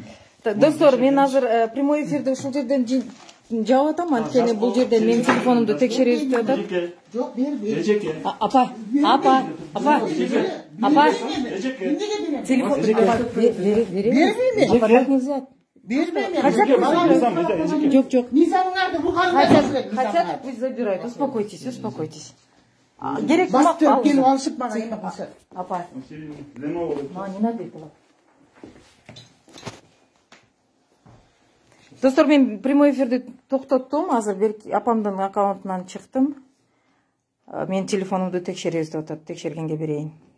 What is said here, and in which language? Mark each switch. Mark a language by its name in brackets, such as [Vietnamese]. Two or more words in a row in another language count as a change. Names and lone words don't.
[Kyrgyz] Достор, мен азыр [Russian] прямой эфирди [Kyrgyz] ушул жерден жаап атам, анткени бул жерде менин телефонумду текшеребиз деп атат. Жок, бербейм. Эжеке. Апа. Эжеке. Телефон бербейм. Апа, [Russian] так нельзя. [Kyrgyz] Бербейм. Жок. Мизамыңарды бухгалтерия. [Russian] Хотят, пусть забирают. Успокойтесь. [Kyrgyz] Керек Басты келип алышып мага эме кылса. Апа. Леново. [Russian] Не надо этого. [Kyrgyz] Достор, мен [Russian] прямой эфирди [Kyrgyz] токтоттум. Азыр апамдын аккаунтунан чыктым. Мен телефонумду текшеребиз деп атат. Текшергенге берейин.